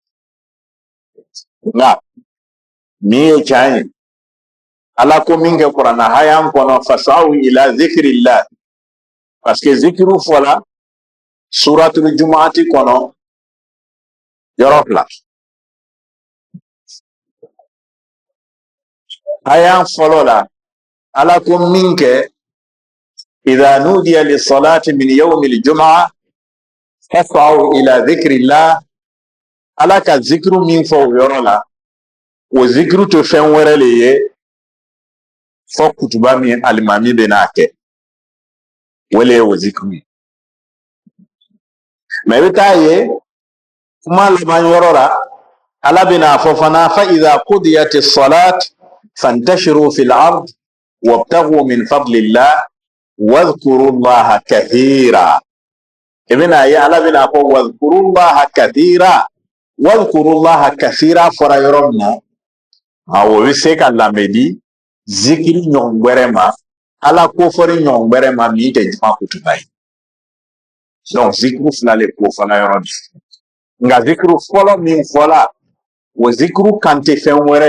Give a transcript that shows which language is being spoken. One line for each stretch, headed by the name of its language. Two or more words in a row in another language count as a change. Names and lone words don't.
Bambara: nka min ye can ye ala ko min kɛ kuranna hayan kɔnɔ
Arabic: فاسعوا إلى ذكر الله
French: parce que
Bambara: zikiru fɔla suratul jumuati kɔnɔ yɔrɔ fila hayan fɔlɔ la ala ko min kɛ
Arabic: إذا نودي للصلاة من يوم الجمعة فاسعوا إلى ذكر الله
Bambara: ala ka zikiru min fɔ o yɔrɔ la o zikiru tɛ fɛn wɛrɛ le ye fɔ kutuba min alimami bɛ n'a kɛ o le ye o zikiru ye mɛ i bɛ taa ye kuma laban yɔrɔ la ala bɛna fɔ fana
Arabic: فإذا قضيت الصلاة فانتشروا في الأرض وابتغوا من فضل الله واذكروا الله كثيرا
Bambara: i bɛna ye ala bɛna fɔ wadhkurullaha kathira fɔra yɔrɔ min na o bɛ se ka lamɛdi zikiri ɲɔgɔn wɛrɛ ma ala kofɔli ɲɔgɔn wɛrɛ ma min tɛ juma kutuba ye donc zikiru fila le kofɔla yɔrɔ de nka zikiru fɔlɔ min fɔla o zikiru kan tɛ fɛn wɛrɛ